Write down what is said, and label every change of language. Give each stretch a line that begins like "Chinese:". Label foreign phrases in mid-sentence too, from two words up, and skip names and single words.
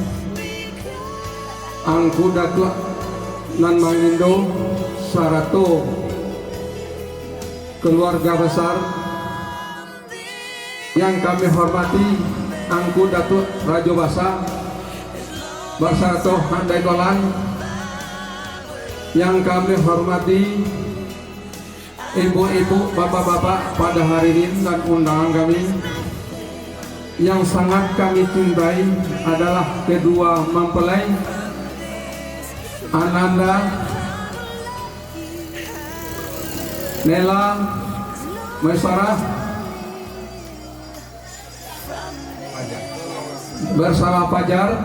Indonesian: Angku Datuk Nan Mangindo Sarato, keluarga besar, yang kami hormati Angku Datuk Rajo Basa Basarato Handai Golan, yang kami hormati ibu-ibu, bapak-bapak pada hari ini dan undangan kami. Yang sangat kami cintai adalah kedua mempelai, Ananda Nela Maisarah bersama Fajar.